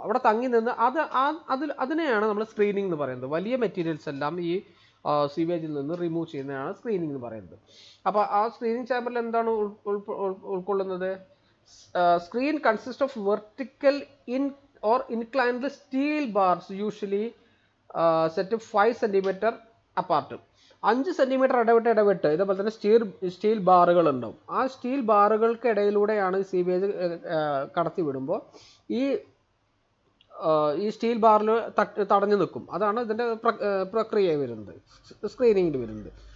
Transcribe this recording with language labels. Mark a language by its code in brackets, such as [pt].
[ml] അവിടെ തങ്ങി നിന്ന് അതിനെയാണ് നമ്മൾ സ്ക്രീനിങ് എന്ന് പറയുന്നത്. വലിയ മെറ്റീരിയൽസ് എല്ലാം ഈ സീവേജിൽ നിന്ന് റിമൂവ് ചെയ്യുന്നതാണ് സ്ക്രീനിങ് എന്ന് പറയുന്നത്. അപ്പോൾ ആ സ്ക്രീനിങ് ചാമ്പറിൽ എന്താണ് ഉൾക്കൊള്ളുന്നത്? [en] Screen consist of vertical inclined steel bars usually set 5 cm apart. [ml] 5 centimetre ഇടവിട്ട് ഇതേപോലെ തന്നെ സ്റ്റീൽ ബാറുകൾ ഉണ്ടാവും. ആ സ്റ്റീൽ ബാറുകൾക്ക് ഇടയിലൂടെയാണ് സീവേജ് കടത്തി വിടുമ്പോൾ ഈ സ്റ്റീൽ ബാറിൽ തടഞ്ഞു നിൽക്കും. അതാണ് ഇതിൻ്റെ പ്രക്രിയ വരുന്നത്, സ്ക്രീനിങ്ങിൽ വരുന്നത്.